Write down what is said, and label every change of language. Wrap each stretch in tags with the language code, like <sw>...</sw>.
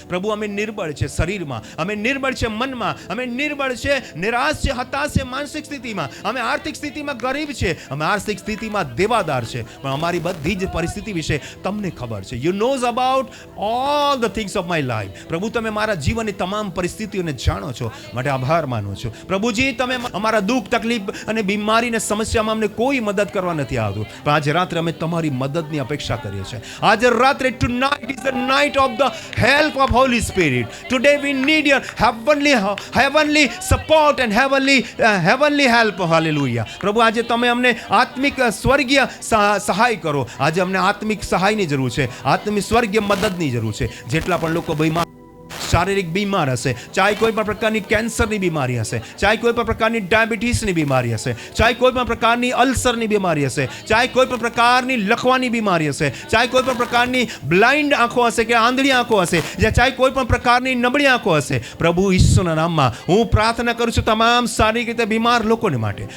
<gu>પ્રભુ, અમે નિર્બળ છે શરીરમાં, અમે નિર્બળ છે મનમાં, અમે નિર્બળ છે, નિરાશ છે, હતાશ છે માનસિક સ્થિતિમાં, અમે આર્થિક સ્થિતિમાં ગરીબ છે, અમે આર્થિક સ્થિતિમાં દેવાદાર છે. પણ અમારી બધી જ પરિસ્થિતિ વિશે તમને ખબર છે.</gu> <en>You knows about all the things of my life.</en> <gu>પ્રભુ, તમે મારા જીવનની તમામ પરિસ્થિતિઓને જાણો છો, માટે આભાર માનું છું. પ્રભુજી, તમે અમારા દુઃખ, તકલીફ અને બીમારી અને સમસ્યામાં અમને કોઈ મદદ કરવા નથી આવતું, પણ આજે રાત્રે અમે તમારી મદદની અપેક્ષા કરીએ છીએ. આજે રાત્રે,</gu> <en>tonight is the night of the help of Holy Spirit. Today we need your heavenly support and heavenly help. Hallelujah.</en> <gu>પ્રભુ, આજે તમે અમને આત્મિક સ્વર્ગીય સહાય કરો. આજે અમને આત્મિક સહાયની જરૂર છે, આત્મિક સ્વર્ગીય મદદની જરૂર છે. જેટલા પણ લોકો બીમાર, શારીરિક બીમાર હશે, ચાહે કોઈ પણ પ્રકારની કેન્સરની બીમારી હશે, ચાહે કોઈ પણ પ્રકારની ડાયાબિટીસની બીમારી હશે, ચાહે કોઈ પણ પ્રકારની અલ્સરની બીમારી હશે, ચાહે કોઈ પણ પ્રકારની લખવાની બીમારી હશે, ચાહે કોઈ પણ પ્રકારની બ્લાઇન્ડ આંખો હશે કે આંધળી આંખો હશે, ચાહે કોઈ પણ પ્રકારની નબળી આંખો હશે, પ્રભુ ઈસુના નામમાં હું પ્રાર્થના કરું છું તમામ શારીરિક રીતે બીમાર લોકોને માટે.</gu>